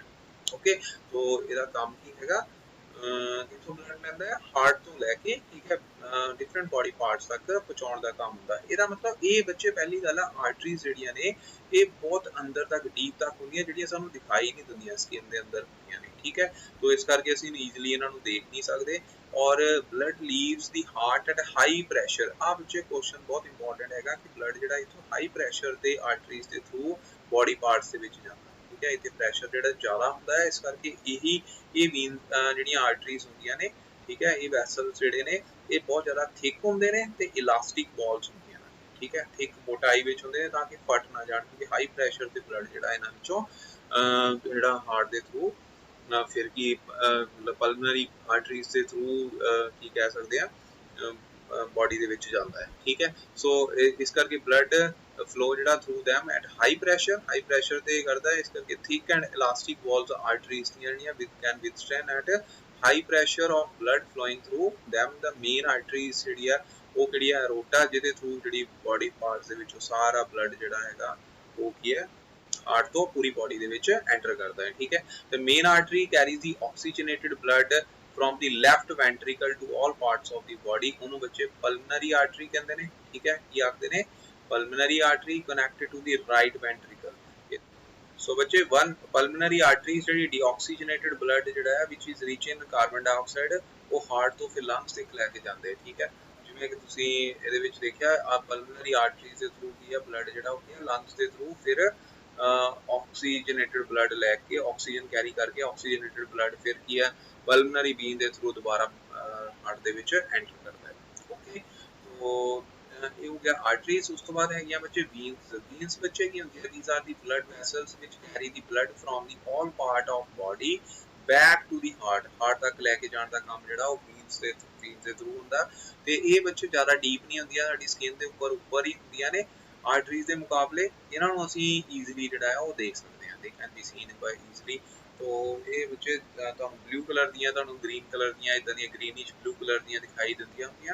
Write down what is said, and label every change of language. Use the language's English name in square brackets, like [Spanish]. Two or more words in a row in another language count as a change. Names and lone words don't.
[Punjabi] ਓਕੇ, ਸੋ ਇਹਦਾ ਕੰਮ ਕੀ ਹੈਗਾ? ਕਿੱਥੋਂ ਬਲੱਡ ਲੈਂਦਾ ਹੈ? ਹਾਰਟ ਤੋਂ ਲੈ ਕੇ, ਠੀਕ ਹੈ, [English] different body parts [Punjabi] ਤੱਕ ਪਹੁੰਚਾਉਣ ਦਾ ਕੰਮ ਹੁੰਦਾ। ਇਹਦਾ ਮਤਲਬ ਇਹ ਬੱਚੇ ਪਹਿਲੀ ਗੱਲ ਆ, ਆਰਟਰੀਜ਼ ਜਿਹੜੀਆਂ ਨੇ ਇਹ ਬਹੁਤ ਅੰਦਰ ਤੱਕ, ਡੀਪ ਤੱਕ ਹੁੰਦੀਆਂ, ਜਿਹੜੀਆਂ ਸਾਨੂੰ ਦਿਖਾਈ ਨਹੀਂ ਦਿੰਦੀਆਂ, ਸਕਿਨ ਦੇ ਅੰਦਰ ਹੁੰਦੀਆਂ ਨੇ। ਠੀਕ ਹੈ, [Hindi] तो इस करके [Punjabi] ਅਸੀਂ ਈਜ਼ੀਲੀ ਇਹਨਾਂ ਨੂੰ ਦੇਖ ਨਹੀਂ ਸਕਦੇ। [English] ਔਰ blood leaves the heart at high pressure। [Punjabi] ਆ ਬੱਚੇ ਕੁਐਸਚਨ ਬਹੁਤ ਇੰਪੋਰਟੈਂਟ ਹੈਗਾ ਕਿ ਬਲੱਡ ਜਿਹੜਾ ਇਥੋਂ [English] high pressure [Punjabi] ਤੇ ਆਰਟਰੀਜ਼ ਦੇ [English] through body parts [Punjabi] ਦੇ ਵਿੱਚ ਜਾਂਦਾ। ਠੀਕ ਹੈ, ਇੱਥੇ ਪ੍ਰੈਸ਼ਰ ਜਿਹੜਾ ਜ਼ਿਆਦਾ ਹੁੰਦਾ ਹੈ, ਇਸ ਕਰਕੇ ਇਹ ਵੀਨ ਜਿਹੜੀਆਂ ਆਰਟਰੀਜ਼ ਹੁੰਦੀਆਂ ਨੇ, ਠੀਕ ਹੈ, ਇਹ ਵੈਸਲਸ ਜਿਹੜੇ ਨੇ ਇਹ ਬਹੁਤ ਜ਼ਿਆਦਾ ਥਿਕ ਹੁੰਦੇ ਨੇ ਤੇ [English] elastic balls [Punjabi] ਹੁੰਦੀਆਂ ਨੇ। ਠੀਕ ਹੈ, ਥਿਕ ਮੋਟਾਈ ਵਿੱਚ ਹੁੰਦੇ ਨੇ ਤਾਂ ਕਿ ਫਟ ਨਾ ਜਾਣ, ਕਿਉਂਕਿ [English] high pressure [Punjabi] ਤੇ ਬਲੱਡ ਜਿਹੜਾ ਇਹਨਾਂ ਵਿੱਚੋਂ ਜਿਹੜਾ ਹਾਰਟ ਦੇ ਥਰੂ ਫਿਰ ਕੀ [English] pulmonary arteries [Punjabi] ਦੇ ਥਰੂ ਕੀ ਕਹਿ ਸਕਦੇ ਆ ਬੋਡੀ ਦੇ ਵਿੱਚ ਜਾਂਦਾ ਹੈ। ਠੀਕ ਹੈ, ਸੋ ਇਸ ਕਰਕੇ [English] blood flow [Punjabi] ਜਿਹੜਾ [English] through them at high pressure [Punjabi] ਤੇ ਕਰਦਾ ਹੈ। ਇਸ ਕਰਕੇ [English] thick and elastic walls arteries [Punjabi] ਦੀਆਂ ਜਿਹੜੀਆਂ [English] can withstand at high pressure of blood flowing through them। the main arteries [Punjabi] ਜਿਹੜੀ ਆ ਉਹ ਕਿਹੜੀ ਆ? aorta, ਜਿਹਦੇ ਥਰੂ ਜਿਹੜੀ [English] body parts [Punjabi] ਦੇ ਵਿੱਚੋਂ ਸਾਰਾ ਬਲੱਡ ਜਿਹੜਾ ਹੈਗਾ ਉਹ ਕੀ ਹੈ ਹਾਰਟ ਤੋਂ ਪੂਰੀ ਬੋਡੀ ਦੇ ਵਿੱਚ ਐਂਟਰ ਕਰਦਾ ਹੈ। ਠੀਕ ਹੈ, [English] the main artery carries the oxygenated blood from the left ventricle to all parts of the body। [Punjabi] ਉਹਨੂੰ ਬੱਚੇ [English] pulmonary artery [Punjabi] ਕਹਿੰਦੇ ਨੇ। ਠੀਕ ਹੈ, ਕੀ ਆਖਦੇ ਨੇ? [English] pulmonary artery connected to the right ventricle। ਸੋ ਬੱਚੇ one pulmonary artery ਜਿਹੜੀ deoxygenated blood [Punjabi] ਜਿਹੜਾ ਹੈ [English] which is rich in carbon dioxide, [Punjabi] ਉਹ ਹਾਰਟ ਤੋਂ ਫਿਰ ਲੰਗਸ ਤੱਕ ਲੈ ਕੇ ਜਾਂਦੇ। ਠੀਕ ਹੈ, ਜਿਵੇਂ ਕਿ ਤੁਸੀਂ ਇਹਦੇ ਵਿੱਚ ਦੇਖਿਆ ਆ [English] pulmonary arteries [Punjabi] ਦੇ ਥਰੂ ਕੀ ਹੈ ਬਲੱਡ ਜਿਹੜਾ ਉਹ ਕੀ ਹੈ ਲੰਗਸ ਦੇ ਥਰੂ ਫਿਰ [English] oxygenated blood [Punjabi] ਲੈ ਕੇ [English] oxygen carry [Punjabi] ਕਰਕੇ [English] oxygenated blood [Punjabi] ਫਿਰ ਕੀ ਹੈ [English] pulmonary vein [Punjabi] ਦੇ ਥਰੂ ਦੁਬਾਰਾ ਹਾਰਟ ਦੇ ਵਿੱਚ ਐਂਟਰ ਕਰਦਾ ਹੈ। ਓਕੇ, तो ਇਹ ਹੋ ਗਿਆ ਆਰਟਰੀਜ਼। ਉਸ ਤੋਂ ਬਾਅਦ ਹੈਗੀਆਂ ਬੱਚੇ ਵੀਨਸ। ਵੀਨਸ ਬੱਚੇ ਕੀ ਹੁੰਦੀਆਂ? [English] these are the blood vessels which carry the blood from the all part of body back to the heart। [Punjabi] ਹਾਰਟ ਤੱਕ ਲੈ ਕੇ ਜਾਣ ਦਾ ਕੰਮ ਜਿਹੜਾ ਉਹ ਵੀਨਸ ਦੇ ਥਰੂ ਹੁੰਦਾ। ਤੇ ਇਹ ਬੱਚੇ ਜ਼ਿਆਦਾ ਡੀਪ ਨਹੀਂ ਹੁੰਦੀਆਂ, ਸਾਡੀ ਸਕਿਨ ਦੇ ਉੱਪਰ ਹੀ ਹੁੰਦੀਆਂ ਨੇ ਆਰਟਰੀਜ਼ ਦੇ ਮੁਕਾਬਲੇ। ਇਹਨਾਂ ਨੂੰ ਅਸੀਂ ਈਜ਼ੀਲੀ ਜਿਹੜਾ ਹੈ ਉਹ ਦੇਖ ਸਕਦੇ ਹਾਂ, [English] they can be seen by easily. [Punjabi] तो ਇਹ ਬੱਚੇ ਤੁਹਾਨੂੰ [English] blue color [Punjabi] ਦੀਆਂ, ਤੁਹਾਨੂੰ [English] green color [Punjabi] ਦੀਆਂ, ਇਦਾਂ ਦੀਆਂ [English] greenish blue color [Punjabi] ਦੀਆਂ ਦਿਖਾਈ ਦਿੰਦੀਆਂ ਹੁੰਦੀਆਂ।